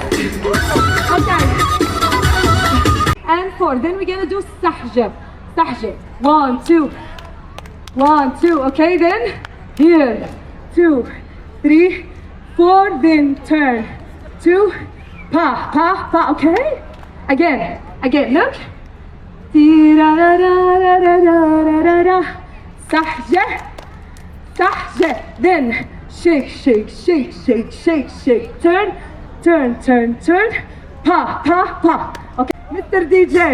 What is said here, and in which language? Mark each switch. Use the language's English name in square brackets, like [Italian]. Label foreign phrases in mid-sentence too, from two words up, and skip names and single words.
[English] Okay. And 4. Then we're gonna do sahja. Sahja. 1, 2. 1, 2. Okay, then here. 2, 3, 4. Then turn. 2. Pa, pa, pa. Okay? Again. Look. Tee-ra-ra-ra-ra-ra-ra-ra-ra. Sahja. Sahja. Then shake, shake, shake, shake, shake, shake. Turn, turn, turn, turn. Pa, pa, pa. Okay. Mr. DJ.